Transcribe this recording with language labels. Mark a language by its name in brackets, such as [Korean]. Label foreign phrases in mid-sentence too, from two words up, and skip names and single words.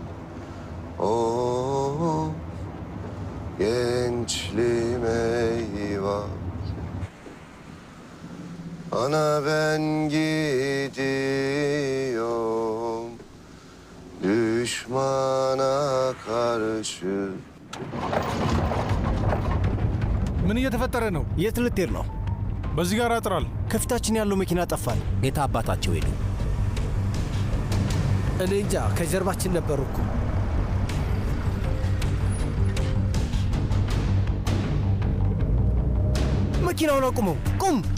[Turkish] Oh gençliğim eyvah, ana ben gidiyorum düşmana karşı. [Amharic] ምን እየተፈጠረ ነው? የት ልትሄድ ነው? በዚህ ጋር አጥራል። ከፊታችን ያለው መኪና ጠፋል። የት አባታቸው ሄዱ? እኔ እንጃ፣ ከጀርባችን ነበሩ እኮ። መኪናውን አቁመው! ቁም!